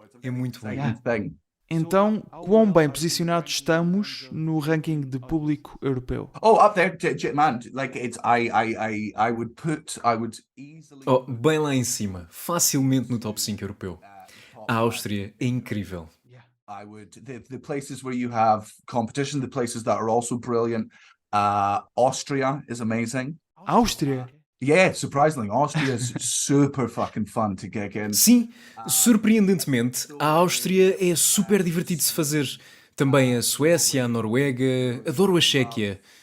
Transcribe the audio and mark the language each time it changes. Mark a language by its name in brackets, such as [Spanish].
[Portuguese] É muito bom. [English] Thing. [Portuguese] Então, quão bem posicionados estamos no ranking de público europeu? [English] Oh, up there, man. Like it's I would easily. [Portuguese] Oh, bem lá em cima, facilmente no top 5 europeu. A Áustria é incrível. [English] I would the places where you have competition, the places that are also brilliant. Austria is amazing. [Portuguese] Áustria? [English] Yeah, surprisingly, Austria is super fucking fun to gig in. [Portuguese] Sim, surpreendentemente, a Áustria é super divertido de se fazer. Também a Suécia, a Noruega, adoro a Chequia.